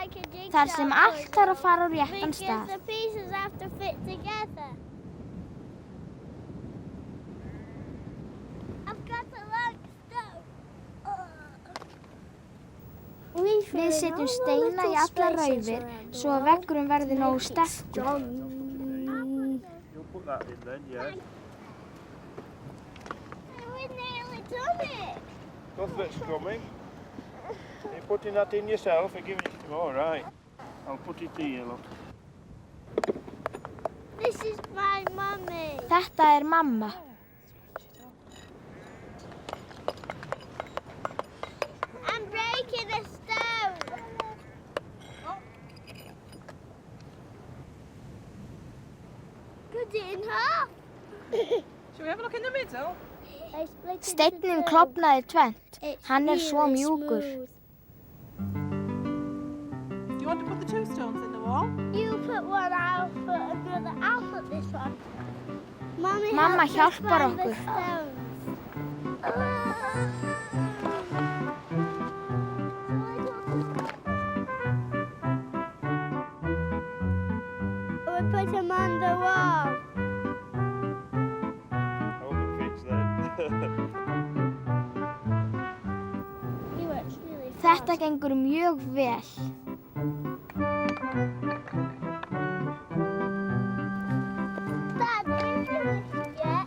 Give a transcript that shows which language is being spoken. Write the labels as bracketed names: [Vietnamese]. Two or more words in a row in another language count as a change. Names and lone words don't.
[Icelandic] Þar sem allt þarf að fara á réttan stað. Við setjum steina í allar raufir svo að veggurinn verði nógu sterkur. [English] You'll put that in then, yeah. Of it's coming. You're putting that in yourself and giving it to me. All right. I'll put it here, look. This is my mommy. [Icelandic] Þetta er mamma. [English] I'm breaking a stone. Cut it in half. Shall we have a look in the middle? [Icelandic] Steinninn klofnaði tvennt. Hann er svo mjúkur. [English] Do you want to put the two stones in the wall? You put one, I'll put another. I'll put this one. [Icelandic] Mamma hjálpar okkur. [English] We put him on the wall. All the kids then. He works really fast. [Icelandic] Þetta gengur mjög vel. [English] Dad, are you finished yet?